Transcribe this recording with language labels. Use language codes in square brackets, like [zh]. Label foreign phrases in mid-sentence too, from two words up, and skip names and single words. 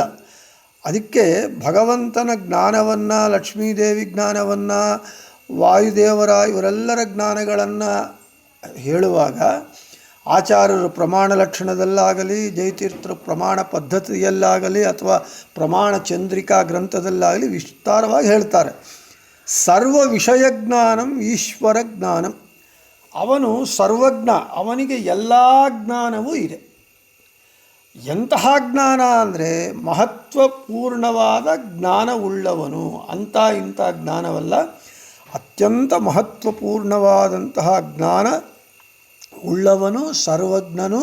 [kn] ಅದಕ್ಕೆ ಭಗವಂತನ ಜ್ಞಾನವನ್ನು, ಲಕ್ಷ್ಮೀದೇವಿ ಜ್ಞಾನವನ್ನು, ವಾಯುದೇವರ ಇವರೆಲ್ಲರ ಜ್ಞಾನಗಳನ್ನು ಹೇಳುವಾಗ ಆಚಾರ್ಯರು ಪ್ರಮಾಣ ಲಕ್ಷಣದಲ್ಲಾಗಲಿ, ಜಯತೀರ್ಥರು ಪ್ರಮಾಣ ಪದ್ಧತಿಯಲ್ಲಾಗಲಿ, ಅಥವಾ ಪ್ರಮಾಣ ಚಂದ್ರಿಕಾ ಗ್ರಂಥದಲ್ಲಾಗಲಿ ವಿಸ್ತಾರವಾಗಿ ಹೇಳ್ತಾರೆ. [sa] ಸರ್ವ ವಿಷಯ ಜ್ಞಾನಂ ಈಶ್ವರ ಜ್ಞಾನಂ. [kn] ಅವನು ಸರ್ವಜ್ಞ, ಅವನಿಗೆ ಎಲ್ಲ ಜ್ಞಾನವೂ ಇದೆ. ಎಂತಹ ಜ್ಞಾನ ಅಂದರೆ ಮಹತ್ವಪೂರ್ಣವಾದ ಜ್ಞಾನವುಳ್ಳವನು. ಅಂಥ ಇಂಥ ಜ್ಞಾನವಲ್ಲ, ಅತ್ಯಂತ ಮಹತ್ವಪೂರ್ಣವಾದಂತಹ ಜ್ಞಾನ ಉಳ್ಳವನು, ಸರ್ವಜ್ಞನು.